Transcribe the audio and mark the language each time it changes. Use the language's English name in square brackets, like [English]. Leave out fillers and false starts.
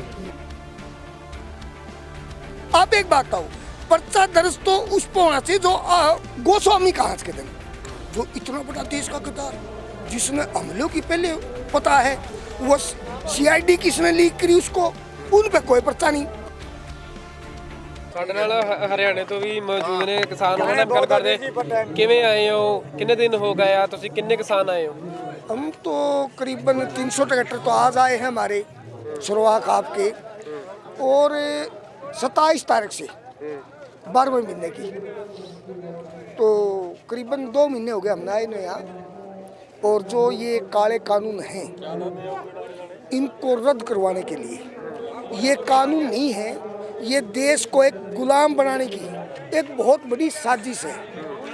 [Hindi] अब एक बात बताओ, पर्चा दर्ज तो उस पर होना चाहिए जो गोस्वामी कांच के दिन, जो इतना बड़ा देश का गद्दार जिसने हमलों की पहले पता है, वो सीआईडी किसने लीक करी उसको, उन पे कोई पर्चा नहीं। [Punjabi] ਸਾਡੇ ਨਾਲ ਹਰਿਆਣੇ ਤੋਂ ਵੀ ਮੌਜੂਦ ਨੇ ਕਿਸਾਨ, ਉਹਨਾਂ ਨਾਲ ਗੱਲ ਕਰਦੇ। ਕਿਵੇਂ ਆਏ ਹੋ, ਕਿੰਨੇ ਦਿਨ ਹੋ गए ਆ, ਤੁਸੀਂ ਕਿੰਨੇ [Hindi] किसान आए हो? हम तो करीबन 300 ट्रैक्टर तो आज आए हैं हमारे सरोहा खाप के, और 27 तारीख से 12वें महीने की, तो करीबन 2 महीने हो गए हमने आए ना यहाँ। और जो ये काले कानून हैं इनको रद्द करवाने के लिए, ये कानून नहीं है, ये देश को एक गुलाम बनाने की एक बहुत बड़ी साजिश है।